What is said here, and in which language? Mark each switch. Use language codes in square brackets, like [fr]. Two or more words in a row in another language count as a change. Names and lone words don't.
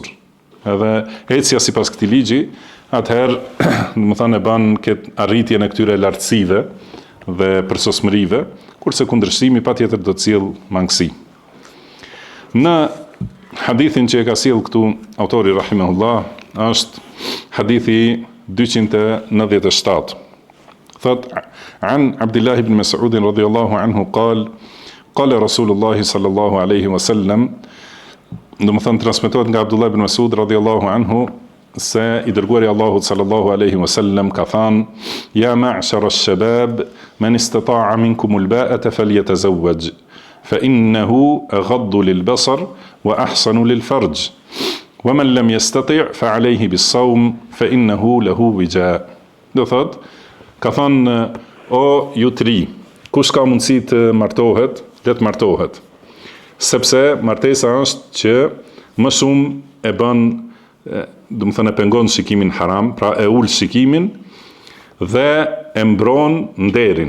[sq] Edhe ecja sipas këtij ligji, atëherë, domethënë e bën këtë arritjen e këtyre lartësive dhe përsosmërive, kurse kundërshtimi patjetër do të sjell mangësi. Në hadithin që e ka sjell këtu autori rahimahullah, është hadithi 297. Thot, [ar] عن عبد الله بن مسعود رضي الله عنه قال رسول الله صلى الله عليه وسلم, [sq] domethënë transmetohet nga Abdullah ibn Mas'ud radhiyallahu anhu se i dërguari Allahut sallallahu alaihi wasallam ka thënë: [ar] "يا معشر الشباب من استطاع منكم الباءة فليتزوج فإنه أغض للبصر وأحصن للفرج ومن لم يستطع فعليه بالصوم فإنه له وجاء." [sq] Do thot, ka thënë: "O ju tri, kush ka mundësi të martohet, le të martohet. Sepse martesa është që më shumë e bën, domethënë e pengon shikimin haram, pra e ul shikimin dhe e mbron nderin.